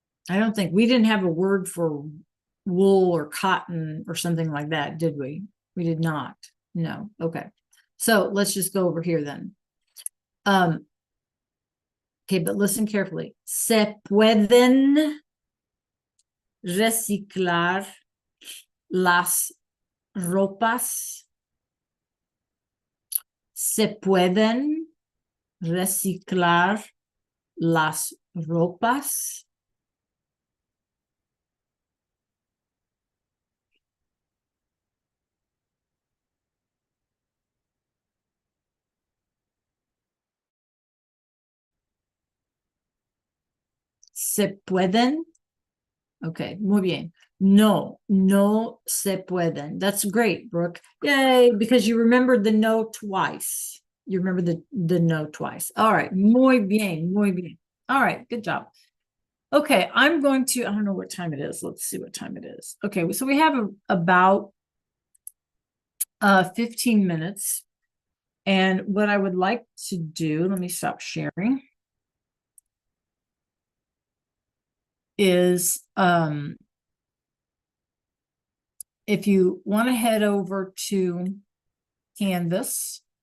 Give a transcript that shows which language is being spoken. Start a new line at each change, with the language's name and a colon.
English: I don't think we didn't have a word for wool or cotton or something like that, did we? We did not. No. Okay. So let's just go over here then. Okay, but listen carefully.
Spanish: Se pueden reciclar las ropas. Se pueden reciclar las ropas. Se pueden. Okay, muy bien. No, no se pueden.
English: That's great, Brooke. Yay, because you remembered the no twice. You remember the no twice. All right,
Spanish: muy bien, muy bien.
English: All right, good job. Okay, I'm going to, I don't know what time it is. Let's see what time it is. Okay, so we have about 15 minutes. And what I would like to do, let me stop sharing, is if you want to head over to Canvas.